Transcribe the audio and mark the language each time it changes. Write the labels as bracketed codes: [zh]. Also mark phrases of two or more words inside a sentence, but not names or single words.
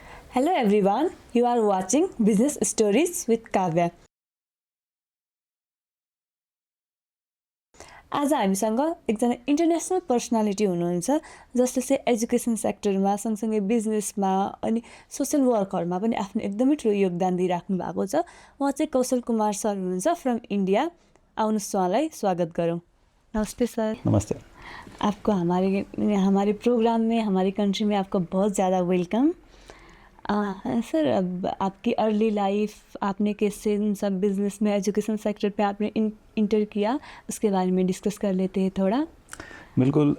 [en] Hello everyone, you are watching Business Stories with Kavya. [ne] आज हामीसँग एकजना [en] international personality [ne] हुनुहुन्छ जसले चाहिँ एजुकेसन सेक्टरमा सँगसँगै बिजनेसमा अनि सोशल वर्कहरूमा पनि आफ्नो एकदमै ठुलो योगदान दिइराख्नु भएको छ। उहाँ चाहिँ कौशल कुमार सर हुनुहुन्छ [en] from India. [ne] आउनुहोस् उहाँलाई स्वागत गरौँ। नमस्ते सर। नमस्ते। [hi] आपको हमारे प्रोग्राम में, हमारी कंट्री में आपका बहुत ज़्यादा वेलकम। सर, अब आपकी [en] early life, [hi] आपने कैसे सब बिजनेस में, [en] education sector [hi] पे आपने इंटर किया, उसके बारे में डिस्कस कर लेते हैं थोड़ा। बिल्कुल।